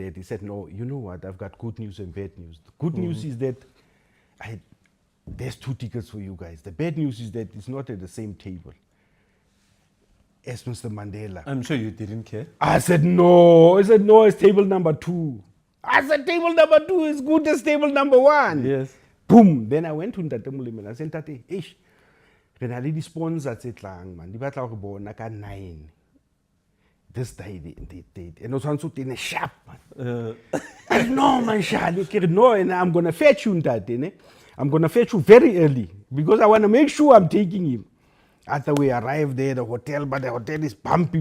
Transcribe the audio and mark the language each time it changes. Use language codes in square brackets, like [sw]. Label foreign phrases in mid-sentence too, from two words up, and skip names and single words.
[en] He said, no, you know what, I've got good news and bad news. The good news is that there's 2 tickets for you guys. The bad news is that it's not at the same table as Mr. Mandela. I'm sure you didn't care. I said, no. He said, no, it's table number 2. I said, table number 2 is good as table number 1. Yes. Boom. Then I went to Ntate Molemi. I said, [tn] Tate, ish, re na le di-sponsor tse tlang, man. Di batla go bona ka 9. [en] This day, and also tene sharp, man. I said, no, man, Charlie. No, and I'm going to fetch you, Ntate. I'm going to fetch you very early, because I want to make sure I'm taking him. After we arrived there, the hotel, but the hotel is pumping.